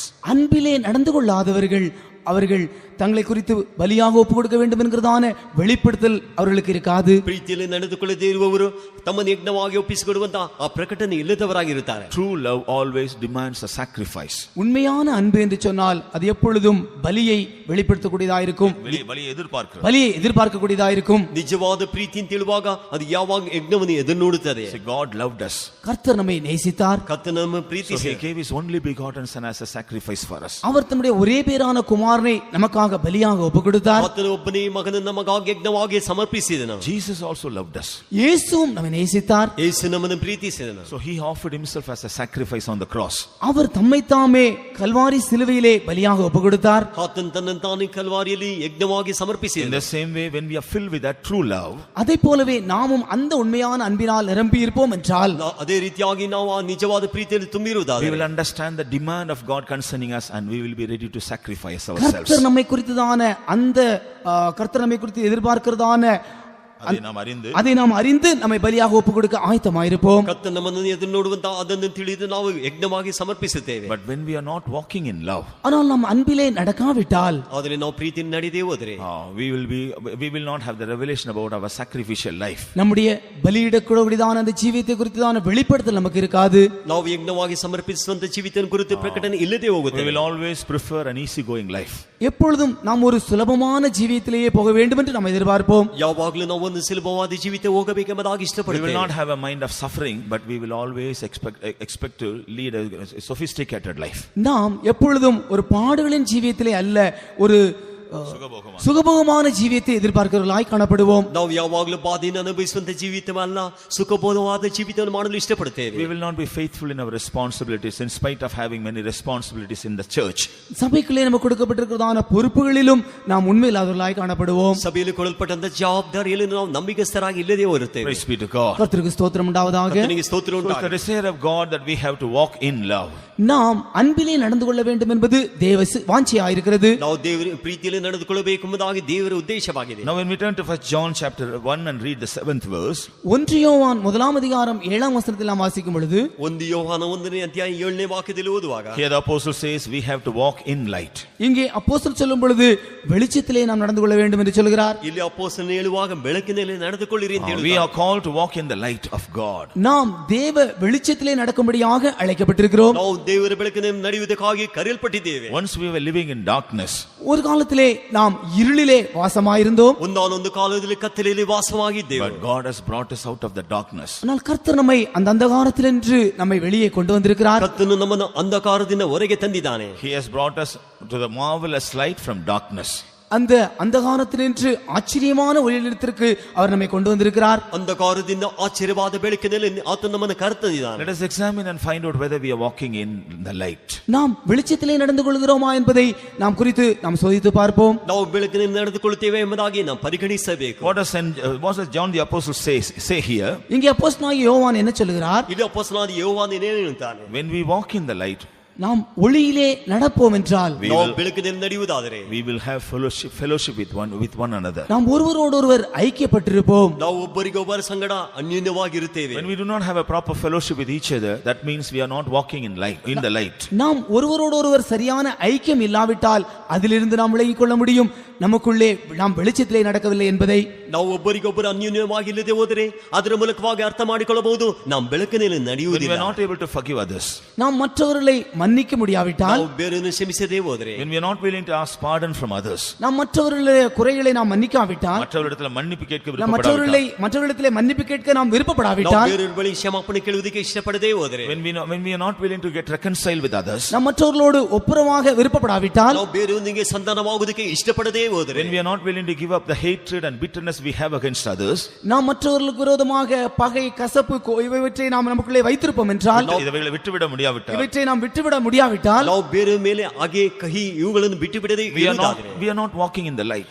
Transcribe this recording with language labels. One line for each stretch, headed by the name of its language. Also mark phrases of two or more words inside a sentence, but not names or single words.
Tamil: அன்பிலே நடந்து கொள்ளாதவர்கள் அவர்கள் தங்களை குறித்து பலியாக ஒப்புக் கொடுக்க வேண்டும் என்கிறதான வெளிப்படுத்தல் அவர்களுக்கு இருக்காது.
Kannada: ಪ್ರೀತಿಯಲ್ಲಿ ನಡೆದುಕೊಳ್ಳದೇ ಇರುವವರು ತಮ್ಮನ್ನು ಯಜ್ಞವಾಗಿ ಒಪ್ಪಿಸಿಕೊಡುವಂತ ಆ ಪ್ರಕಟಣೆ ಇಲ್ಲದವರಾಗಿರುತ್ತಾರೆ.
English: True love always demands a sacrifice.
Tamil: உண்மையான அன்பு என்று சொன்னால் அது எப்பொழுதும் பலியை வெளிப்படுத்தக்கூடியதாயிருக்கும், பலியை எதிர்பார்க்கக்கூடியதாயிருக்கும்.
Kannada: ನಿಜವಾದ ಪ್ರೀತಿ ಅಂತ ಹೇಳುವಾಗ ಅದು ಯಾವಾಗ ಯಜ್ಞವನ್ನು ಎದುರು ನೋಡುತ್ತದೆ.
English: God loved us.
Tamil: கர்த்தர் நம்மை நேசித்தார்.
Kannada: ಕರ್ತನ ನಮ್ಮ ಪ್ರೀತಿ
English: So he gave his only begotten son as a sacrifice for us.
Tamil: அவர் தம்முடைய ஒரே பேரான குமாரனை நமக்காக பலியாக ஒப்புக் கொடுத்தார்.
Kannada: ಆತನ ಒಬ್ಬನೇ ಮಗನನ್ನು ನಮಗಾಗಿ ಯಜ್ಞವಾಗಿ ಸಮರ್ಪಿಸಿದನು.
English: Jesus also loved us.
Tamil: இயேசுவும் நம்மை நேசித்தார்.
Kannada: ಯೇಸು ನಮ್ಮನ್ನು ಪ್ರೀತಿಸಿದನು.
English: So he offered himself as a sacrifice on the cross.
Tamil: அவர் தம்மை தாமே கல்வாரி சிலுவையிலே பலியாக ஒப்புக் கொடுத்தார்.
Kannada: ಆತನ ತನ್ನನ್ನು ತಾನೇ ಕಲ್ವಾರಿಯಲ್ಲಿ ಯಜ್ಞವಾಗಿ
English: In
Kannada: ಸಮರ್ಪಿಸಿದನು.
English: the same way, when we are filled with that true love,
Tamil: அதைப் போலவே நாமும் அந்த உண்மையான அன்பினால் நிரம்பி இருப்போம் என்றால்
Kannada: ಅದೇ ರೀತಿಯಾಗಿ ನಾವು ಆ ನಿಜವಾದ ಪ್ರೀತಿಯಲ್ಲಿ
English: we
Kannada: ತುಂಬಿರುವುದಾದರೆ
English: will understand the demand of God concerning us and we will be ready to sacrifice ourselves.
Tamil: கர்த்தர் நம்மை குறித்ததான அந்த கர்த்தர் நம்மை குறித்து எதிர்பார்க்கிறதான அதை நாம் அறிந்து நம்மை பலியாக ஒப்புக் கொடுக்க ஆயத்தமாயிருப்போம்.
Kannada: ಕರ್ತನ ನಮ್ಮನ್ನು ಎದುರು ನೋಡುವಂತ ಅದನ್ನು ತಿಳಿದು ನಾವು ಯಜ್ಞವಾಗಿ ಸಮರ್ಪಿಸುತ್ತೇವೆ.
English: But when we are not walking in love,
Tamil: ஆனால் நாம் அன்பிலே நடக்காவிட்டால்
Kannada: ಆದರೆ ನಾವು ಪ್ರೀತಿಯಲ್ಲಿ ನಡೆದೇ ಹೋದರೆ
English: we will not have the revelation about our sacrificial life.
Tamil: நம்முடைய பலியிடக்கூடியதான அந்த ஜீவியத்தை குறித்ததான வெளிப்படுத்தல் நமக்கு இருக்காது.
Kannada: ನಾವು ಯಜ್ಞವಾಗಿ ಸಮರ್ಪಿಸುವಂತ ಜೀವಿತ ಕುರಿತು ಪ್ರಕಟಣೆ ಇಲ್ಲದೆ ಹೋಗುತ್ತೆ.
English: We will always prefer an easy going life.
Tamil: எப்பொழுதும் நாம் ஒரு சுலபமான ஜீவியத்திலேயே போக வேண்டும் என்று நாம் எதிர்பார்ப்போம்.
Kannada: ಯಾವಾಗಲೂ ನಾವು ಒಂದು ಸುಲಭವಾದ ಜೀವಿತ ಹೋಗಬೇಕೆಂಬುದಾಗಿ
English: We
Kannada: ಇಷ್ಟಪಡುತ್ತೇವೆ.
English: will not have a mind of suffering, but we will always expect to lead a sophisticated life.
Tamil: நாம் எப்பொழுதும் ஒரு பாடுகளின் ஜீவியத்திலே அல்ல ஒரு சுகபோகமான ஜீவியத்தை எதிர்பார்க்கிறவர்களாய் காணப்படுவோம்.
Kannada: ನಾವು ಯಾವಾಗಲೂ ಬಾಧೆಯನ್ನು ಅನುಭವಿಸುವಂತ ಜೀವಿತವಲ್ಲ, ಸುಖಬೋಧವಾದ ಜೀವಿತವನ್ನು ಮಾಡಲು ಇಷ್ಟಪಡುತ್ತೇವೆ.
English: We will not be faithful in our responsibilities in spite of having many responsibilities in the church.
Tamil: சபைக்குள்ளே நமக்கு கொடுக்கப்பட்டிருக்கிறதான பொறுப்புகளிலும் நாம் உண்மையில்லாதவர்களாய் காணப்படுவோம்.
Kannada: ಸಭೆಯಲ್ಲಿ ಕೊಡಲ್ಪಟ್ಟಂತ ಜವಾಬ್ದಾರಿಯಲ್ಲಿ ನಾವು ನಂಬಿಕಸ್ಥರಾಗಿ ಇಲ್ಲದೆ ಹೋರುತ್ತೇವೆ.
English: Praise be to God.
Tamil: கர்த்தருக்கு ஸ்தோத்திரம் உண்டாவதாக.
Kannada: ಕರ್ತನಿಗೆ ಸ್ತೋತ್ರ
English: So it's the
Kannada: ಉಂಟಾಗಲಿ.
English: desire of God that we have to walk in love.
Tamil: நாம் அன்பிலே நடந்து கொள்ள வேண்டும் என்பது தேவ வாஞ்சையாயிருக்கிறது.
Kannada: ನಾವು ದೇವರ ಪ್ರೀತಿಯಲ್ಲಿ ಬೆಳಕಿನಲ್ಲಿ ನಡೆದುಕೊಳ್ಳಬೇಕೆಂಬುದಾಗಿ ದೇವರ ಉದ್ದೇಶವಾಗಿದೆ.
English: Now when we turn to 1 John chapter 1 and read the 7th verse,
Tamil: 1 யோவான் 1ஆம் அதிகாரம் 7ஆம் வசனத்தில் நாம் வாசிக்கும் பொழுது
Kannada: 1 யோவாನ 1ನೇ ಅಧ್ಯಾಯ 7ನೇ ವಾಕ್ಯದಲ್ಲಿ ಓದುವಾಗ,
English: here the apostle says we have to walk in light.
Tamil: இங்கே அப்போஸ்தலர் சொல்லும் பொழுது வெளிச்சத்திலே நாம் நடந்து கொள்ள வேண்டும் என்று சொல்கிறார்.
Kannada: ಇಲ್ಲಿ ಅಪೊಸ್ತಲನು ಹೇಳುವಾಗ ಬೆಳಕಿನಲ್ಲಿ ನಡೆದುಕೊಳ್ಳಿರಿ ಅಂತ
English: We
Kannada: ಹೇಳುತ್ತಾರೆ.
English: are called to walk in the light of God.
Tamil: நாம் தேவ வெளிச்சத்திலே நடக்கும்படியாக அழைக்கப்பட்டிருக்கிறோம்.
Kannada: ನಾವು ದೇವರ ಬೆಳಕಿನಲ್ಲಿ ನಡೆಯುವುದಕ್ಕಾಗಿ ಕರೆಯಲ್ಪಟ್ಟಿದ್ದೇವೆ.
English: Once we were living in darkness,
Tamil: ஒரு காலத்திலே நாம் இருளிலே வாசமாயிருந்தோம்.
Kannada: ಒಂದಾನೊಂದು ಕಾಲದಲ್ಲಿ ಕತ್ತಲೆಯಲ್ಲಿ ವಾಸವಾಗಿದ್ದೇವೆ.
English: but God has brought us out of the darkness.
Tamil: ஆனால் கர்த்தர் நம்மை அந்த அந்தகாரத்திலிருந்து நம்மை வெளியே கொண்டு வந்திருக்கிறார்.
Kannada: ಕರ್ತನು ನಮ್ಮನ್ನು ಅಂಧಕಾರದಿಂದ ಹೊರಗೆ ತಂದಿದ್ದಾನೆ.
English: He has brought us to the marvelous light from darkness.
Tamil: அந்த அந்தகாரத்திலிருந்து ஆச்சரியமான ஒளியிடத்திற்கு அவர் நம்மை கொண்டு வந்திருக்கிறார்.
Kannada: ಅಂಧಕಾರದಿಂದ ಆಶ್ಚರ್ಯವಾದ ಬೆಳಕಿನಲ್ಲಿ ಆತನು ನಮ್ಮನ್ನು ಕರೆತಂದಿದ್ದಾನೆ.
English: Let us examine and find out whether we are walking in the light.
Tamil: நாம் வெளிச்சத்திலே நடந்து கொள்கிறோமா என்பதை நாம் குறித்து நாம் சோதித்து பார்ப்போம்.
Kannada: ನಾವು ಬೆಳಕಿನಲ್ಲಿ ನಡೆದುಕೊಳ್ಳುತ್ತೇವೆ ಎಂಬುದಾಗಿ ನಾವು ಪರಿಗಣಿಸಬೇಕು.
English: What does John the apostle say here?
Tamil: இங்கே அப்போஸ்தலனாகிய யோவான் என்ன சொல்கிறார்?
Kannada: ಇಲ್ಲಿ ಅಪೊಸ್ತಲನಾದ ಯೋಹಾನ ಏನು ಹೇಳ್ತಾನೆ?
English: When we walk in the light,
Tamil: நாம் ஒளியிலே நடப்போம் என்றால்
Kannada: ನಾವು ಬೆಳಕಿನಲ್ಲಿ ನಡೆಯುವುದಾದರೆ
English: we will have fellowship with one another.
Tamil: நாம் ஒருவரோடொருவர் ஐக்கியப்பட்டிருப்போம்.
Kannada: ನಾವು ಒಬ್ಬರಿಗೊಬ್ಬರ ಸಂಗಡ ಅನ್ಯೋನ್ಯವಾಗಿರುತ್ತೇವೆ.
English: When we do not have a proper fellowship with each other, that means we are not walking in the light.
Tamil: நாம் ஒருவரோடொருவர் சரியான ஐக்கியம் இல்லாவிட்டால் அதிலிருந்து நாம் விலகிக் கொள்ள முடியும் நமக்குள்ளே நாம் வெளிச்சத்திலே நடக்கவில்லை என்பதை.
Kannada: ನಾವು ಒಬ್ಬರಿಗೊಬ್ಬರು ಅನ್ಯೋನ್ಯವಾಗಿಲ್ಲದೆ ಹೋದರೆ ಅದರ ಮೂಲಕವಾಗಿ ಅರ್ಥ ಮಾಡಿಕೊಳ್ಳಬಹುದು ನಾವು ಬೆಳಕಿನಲ್ಲಿ
English: When we
Kannada: ನಡೆಯುವುದಿಲ್ಲ.
English: are not able to forgive others,
Tamil: நாம் மற்றவர்களை மன்னிக்க முடியாவிட்டால்,
Kannada: ನಾವು ಬೇರೆಯನ್ನು ಕ್ಷಮಿಸದೇ ಹೋದರೆ,
English: when we are not willing to ask pardon from others,
Tamil: நாம் மற்றவர்களுடைய குறைகளை நாம் மன்னிக்காவிட்டால், மற்றவரிடத்தில் மன்னிப்பு கேட்க நாம் மற்றவர்களிடத்திலே மன்னிப்பு கேட்க நாம்
Kannada: ನಾವು
Tamil: விருப்பப்படாவிட்டால்,
Kannada: ಬೇರೆಯವರ ಬಳಿ ಕ್ಷಮಾಪಣೆ ಕೇಳುವುದಕ್ಕೆ ಇಷ್ಟಪಡದೇ ಹೋದರೆ,
English: when we are not willing to get reconciled with others,
Tamil: நாம் மற்றவர்களோடு ஒப்புரவாக விருப்பப்படாவிட்டால்,
Kannada: ನಾವು ಬೇರೆಯವರಿಗೆ ಸಂಧಾನವಾಗುವುದಕ್ಕೆ ಇಷ್ಟಪಡದೇ ಹೋದರೆ,
English: when we are not willing to give up the hatred and bitterness we have against others,
Tamil: நாம் மற்றவர்களுக்கு விரோதமாக பகை கசப்பு இவற்றை நாம் நமக்குள்ளே வைத்திருப்போம் என்றால், இவைகளை விட்டுவிட முடியாவிட்டால், இவற்றை நாம் விட்டுவிட முடியாவிட்டால்,
Kannada: ನಾವು ಬೇರೆಯವರ ಮೇಲೆ ಹಾಗೆ ಕಹಿ ಇವುಗಳನ್ನು ಬಿಟ್ಟು ಬಿಡದೆ
English: we are not walking in the light.